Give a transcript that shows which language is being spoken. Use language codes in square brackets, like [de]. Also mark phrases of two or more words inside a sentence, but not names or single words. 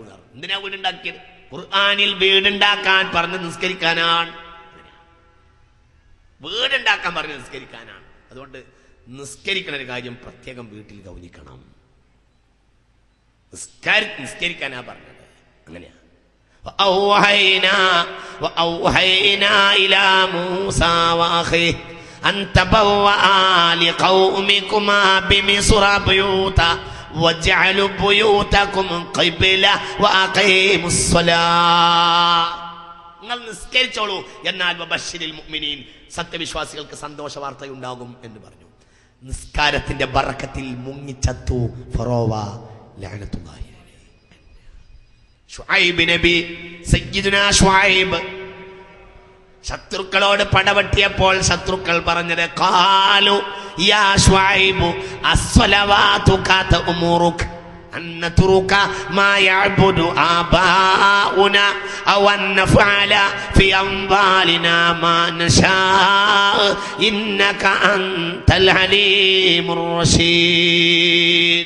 [ml] എന്തിനാ വീടുണ്ടാക്കിയത്? ഖുർആനിൽ വീടുണ്ടാക്കാൻ പറഞ്ഞ് നിസ്കരിക്കാനാണ്. വീടുണ്ടാക്കാൻ പറഞ്ഞ് നിസ്കരിക്കാനാണ്. അതുകൊണ്ട് നിസ്കരിക്കുന്ന ഒരു കാര്യം പ്രത്യേകം വീട്ടിൽ ഗൗനിക്കണം. നിസ്കരിക്കാനാ പറഞ്ഞത്. അങ്ങനെയാ. [ar] وأوحينا إلى موسى وأخيه أن تبوأ لقومكما بمصر بيوتا وجعلوا بيوتكم قبلة وأقيموا الصلاة. [ml] നിങ്ങൾ നിസ്കരിച്ചോളൂ, എന്നാൽ [ar] وبشر المؤمنين, [ml] സത്യവിശ്വാസികൾക്ക് സന്തോഷ വാർത്തയുണ്ടാകും എന്ന് പറഞ്ഞു. നിസ്കാരത്തിന്റെ ബറക്കത്തിൽ മുങ്ങിച്ചത്തു ഫറോവ ലഅനത്തുല്ലാഹി. ശുഐബ് നബി, സയ്യിദുനാ ശുഐബ് ശത്രുക്കളോട് പടവെട്ടിയപ്പോൾ ശത്രുക്കൾ പറഞ്ഞത്, [ar] قالوا يا شعيب أصلواتك تأمرك أن نترك ما يعبد آباؤنا أو أن نفعل في أموالنا ما نشاء إنك أنت الحليم الرشيد.